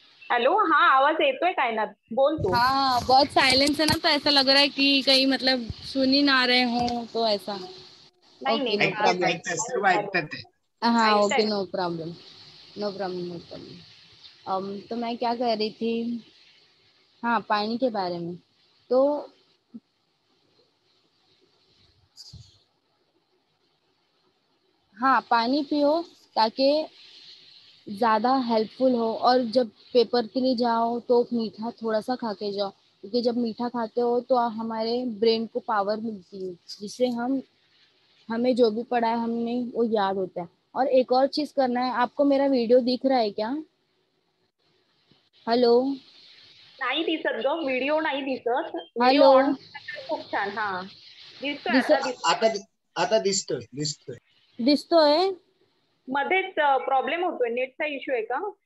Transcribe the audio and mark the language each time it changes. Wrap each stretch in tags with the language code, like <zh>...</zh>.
<mr>Hello, हा आवाज येतोय काय ना, बोल तू.</mr> <ur>ہاں بہت سائلنس ہے نا، تو ایسا لگ رہا ہے کہ کہیں مطلب سن ہی نہ رہے ہوں تو ایسا.</ur> <mr>नाही اوکے नाही</mr> <en>no</en> <mr>ऐकतात</mr> <en>Problem.</en> <mr>ऐकतात सर्व ऐकतात ते. ہاں اوکے ऐकताय.</mr> <en>No problem. No problem no problem.</en> <ur>تو میں کیا کہہ رہی تھی، ہاں پانی کے بارے میں. تو ہاں پانی پیو تاکہ زیادہ ہیلپ فل ہو. اور جب پیپر کے لیے جاؤ تو میٹھا تھوڑا سا کھا کے جاؤ، کیونکہ جب میٹھا کھاتے ہو تو ہمارے برین کو پاور ملتی ہے، جس سے ہمیں جو بھی پڑھا ہے ہم نے وہ یاد ہوتا ہے. اور ایک اور چیز کرنا ہے آپ کو. میرا ویڈیو دکھ رہا ہے کیا؟ ہلو</ur> <mr>नाही दिसत ग, व्हिडिओ नाही दिसत. व्हिडिओ हॅलो ऑन खूप छान. हा दिसतोय, दिस आता दिसतोय. आता आता दिसतोय. दिसतोय. मध्येच प्रॉब्लेम होतोय, नेटचा इश्यू आहे का?</mr>